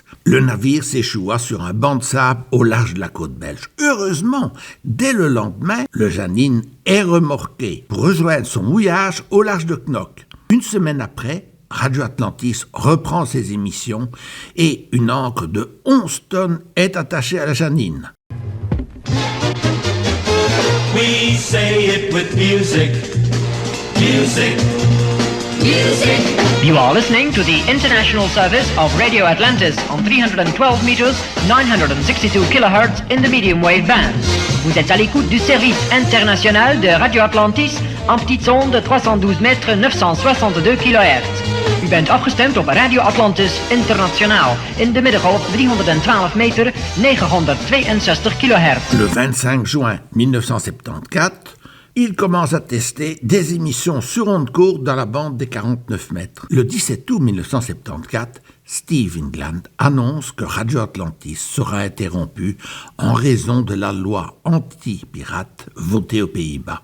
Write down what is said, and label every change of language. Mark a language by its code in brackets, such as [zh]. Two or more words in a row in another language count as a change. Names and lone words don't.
[fr] Le navire s'échoua sur un banc de sable au large de la côte belge. Heureusement, dès le lendemain, le Janine est remorqué pour rejoindre son mouillage au large de Knock. Une semaine après, Radio Atlantis reprend ses émissions et une ancre de 11 tonnes est attachée à la Janine. [en] We say it with music, music, music. You are listening to the international service of Radio Atlantis on 312 meters, 962 kilohertz in the medium wave band. [fr] Vous êtes à l'écoute du service international de Radio Atlantis en petite onde de 312 mètres, 962 kilohertz. [nl] U bent afgestemd op Radio Atlantis Internationaal in de middengolf 312 meter, 962 kilohertz. [fr] Le 25 juin 1974, il commence à tester des émissions sur ondes courtes dans la bande des 49 mètres. Le 17 août 1974, Steve England annonce que Radio Atlantis sera interrompu en raison de la loi anti-pirate votée aux Pays-Bas.